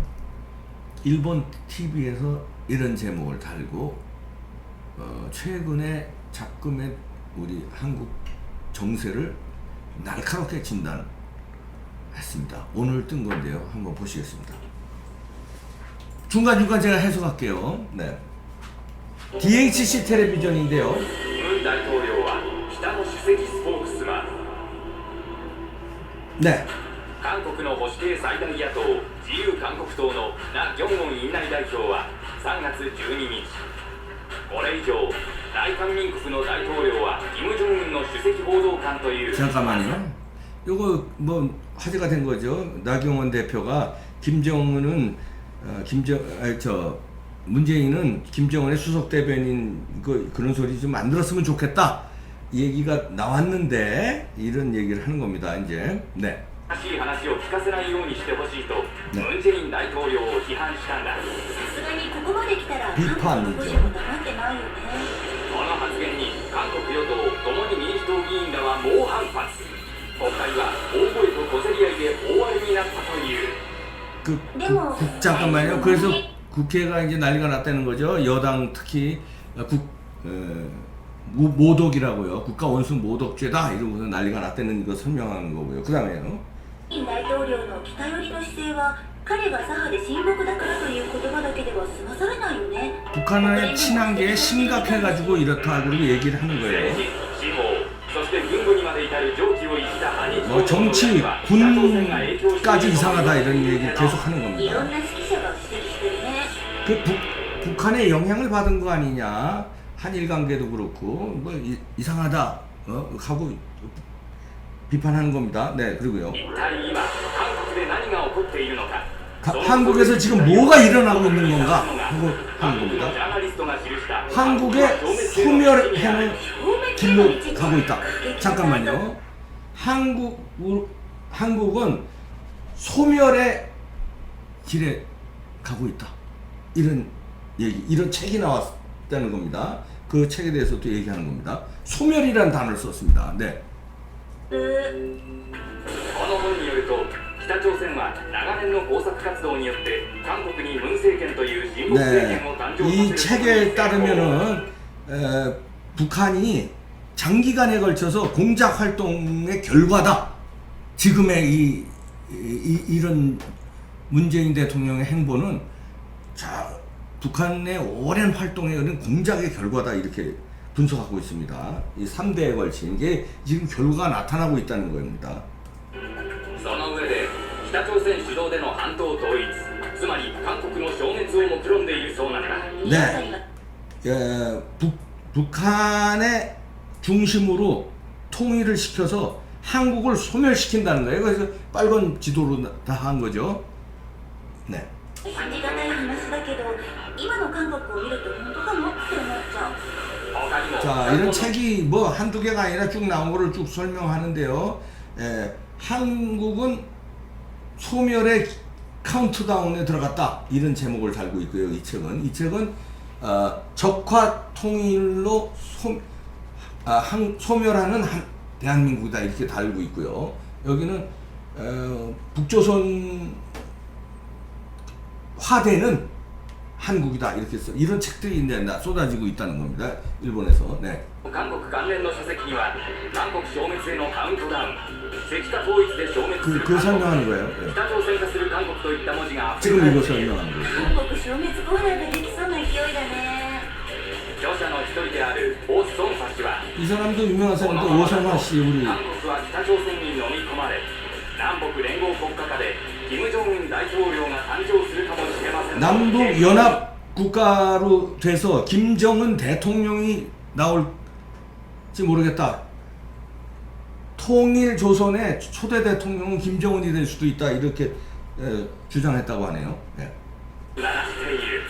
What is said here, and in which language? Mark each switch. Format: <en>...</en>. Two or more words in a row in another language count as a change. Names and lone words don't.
<ko>일본 TV에서 이런 제목을 달고 최근에 잡금의 우리 한국 정세를 날카롭게 진단했습니다. 오늘 뜬 건데요. 한번 보시겠습니다. 중간중간 제가 해석할게요. 네. DHC 텔레비전인데요. 문 대통령은</ko> <ja>기타の 主席スポークスマン</ja> <ko>네.</ko> <ja>한국의 保守系最大野党自由韓国党のナ・ギョンウォン院内代表は3月12日これ以上大韓民国の大統領は金正恩の首席報道官という</ja> <ko>잠깐만요. 요거 뭐 화제가 된 거죠. 나경원 대표가 김정은은 문재인은 김정은의 수석 대변인 그런 소리 좀 안 들었으면 좋겠다. 이 얘기가 나왔는데 이런 얘기를 하는 겁니다. 이제 네.</ko> <ja>正しい話を聞かせないようにしてほしいとムン・ジェイン大統領を批判したんだ。さすがにここまで来たら</ja> <ko>비판이죠.</ko> <ja>韓国の保守も黙ってないよね。この発言に韓国与党共に民主党議員らは猛反発。国会は大声と小競り合いで大荒れになったという。</ja> <ko>잠깐만요. 그래서 국회가 이제 난리가 났다는 거죠. 여당 특히 모독이라고요. 국가 원수 모독죄다 이러고서 난리가 났다는 거 설명하는 거고요. 그 다음에요.</ko> <ja>大統領の北寄りの姿勢は彼が左派で親睦だからという言葉だけでは済まされないよね。</ja> <ko>북한의 친한게 심각해가지고 이렇다 그러고 얘기를 하는 거예요.</ko> <ja>司法そして軍部にまで至る常軌を逸した反日</ja> <ko>뭐 정치, 군까지 이상하다 이런 얘기를 계속 하는</ko> <ja>いろ</ja> <ko>겁니다.</ko> <ja>んな指揮者が指摘してるね。</ja> <ko>그 북한의 영향을 받은 거 아니냐. 한일 관계도 그렇고 뭐 이상하다 하고 비판하는 겁니다. 네, 그리고요.</ko> <ja>一体今韓国で何が起こっているのか</ja> <ko>한국에서 지금 뭐가 일어나고 있는 건가 하고 하는 겁니다.</ko> <ja>ジャーナリストが記した</ja> <ko>한국의 소멸해는 길로 가고 있다. 잠깐만요. 한국은 소멸의 길에 가고 있다. 이런 얘기, 이런 책이 나왔다는 겁니다. 그 책에 대해서 또 얘기하는 겁니다. 소멸이라는 단어를 썼습니다. 네.</ko> <ja>この本によると北朝鮮は長年の工作活動によって韓国にムン政権という親睦政</ja> <ko>네.</ko> <ja>権を誕生</ja> <ko>이</ko> <ja>させる</ja> <ko>책에 따르면은 북한이 장기간에 걸쳐서 공작 활동의 결과다. 지금의 이런 문재인 대통령의 행보는 북한의 오랜 활동에 의한 공작의 결과다 이렇게 분석하고 있습니다. 이 3대에 걸친 게 지금 결과가 나타나고 있다는 겁니다.</ko> <ja>その上で北朝鮮主導での半島統一つまり韓国の消滅を目論んでいるそうなんだ</ja> <ko>네. 북한의 중심으로 통일을 시켜서 한국을 소멸시킨다는 거예요. 그래서 빨간 지도로 다 한 거죠. 네.</ko> <ja>信じがたい話だけど今の韓国を見ると本当かもって思っちゃう。他にも</ja> <ko>자, 이런 책이 뭐 한두 개가 아니라 쭉 나온 거를 쭉 설명하는데요. 한국은 소멸의 카운트다운에 들어갔다. 이런 제목을 달고 있고요. 이 책은 적화 통일로 소멸하는 대한민국이다. 이렇게 달고 있고요. 여기는 북조선 화되는 한국이다. 이렇게 써. 이런 책들이 이제 쏟아지고 있다는 겁니다. 일본에서. 네.</ko> <ja>韓国関連の書籍には韓国消滅へのカウントダウン石化統一で消滅する</ja> <ko>그</ko> <ja>韓国</ja> <ko>설명하는 거예요. 네.</ko> <ja>北朝鮮化する韓国といった文字が</ja> <ko>지금 이거 설명하는 거예요.</ko> <ja>韓国消滅コーナーができそうな勢いだね。著者の一人であるオ・ソンファ氏は</ja> <ko>이 사람도 유명한</ko> <ja>この</ja> <ko>사람인데 오성화 씨 우리</ko> <ja>韓国は北朝鮮に飲み込まれ南北連合国家下で金正恩大統領が誕生するかもしれません</ja> <ko>남북 연합 국가로 돼서 김정은 대통령이 나올지 모르겠다. 통일 조선의 초대 대통령은 김정은이 될 수도 있다. 이렇게 주장했다고 하네요. 네.</ko> <ja>鳴らしている</ja>